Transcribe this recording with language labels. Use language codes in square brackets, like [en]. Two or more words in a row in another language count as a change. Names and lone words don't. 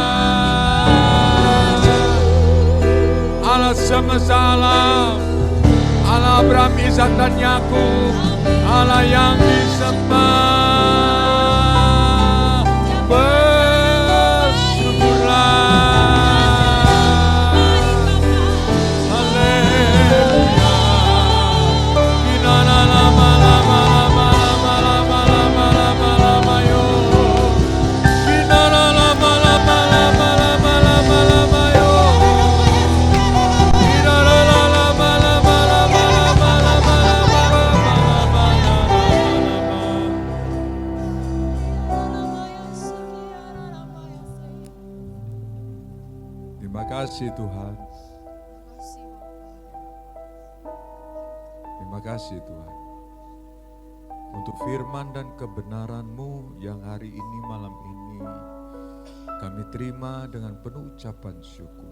[id] Allah semesta alam, Allah Abraham, Ishak dan Yakub, Allah yang disembah. Bersyukurlah. Haleluya. Binana lama lama lama lama lama lama lama lama yo. Binana lama lama lama lama lama lama yo. Binana lama lama lama lama lama lama lama. Terima kasih Tuhan. Terima kasih Tuhan untuk firman dan kebenaran-Mu yang hari ini, malam ini kami terima dengan penuh ucapan syukur.